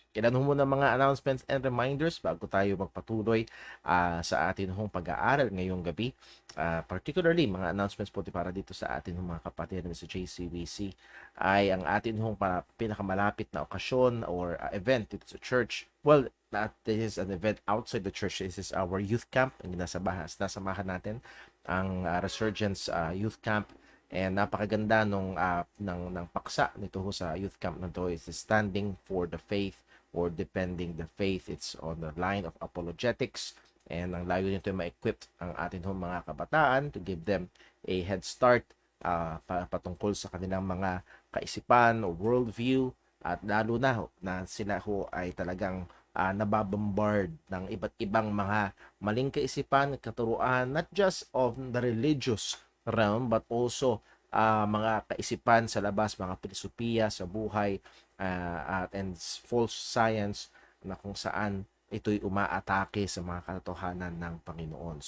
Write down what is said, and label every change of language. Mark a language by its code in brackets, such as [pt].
[tl] Kailan muna mga announcements and reminders bago tayo magpatuloy sa atin hong pag-aaral ngayong gabi. Particularly, mga announcements po para dito sa atin hong mga kapatid sa JCBC ay ang atin hong pinakamalapit na okasyon or event dito sa church. [en] Well, this is an event outside the church. This is our youth camp. [tl] Nasamahan natin ang Resurgence Youth Camp. And napakaganda ng paksa nito ho sa youth camp na to is standing for the faith or defending the faith. [en] It's on the line of apologetics. [tl] And ang layo nito ay ma-equip ang atin hong mga kabataan [en] to give them a head start [tl] patungkol sa kanilang mga kaisipan o worldview, at lalo na sila ho ay talagang nababombard ng iba't ibang mga maling kaisipan at katuruan, [en] not just of the religious realm but also [tl] mga kaisipan sa labas, mga filosofiya sa buhay and false science na kung saan ito'y umaatake sa mga katotohanan ng Panginoon.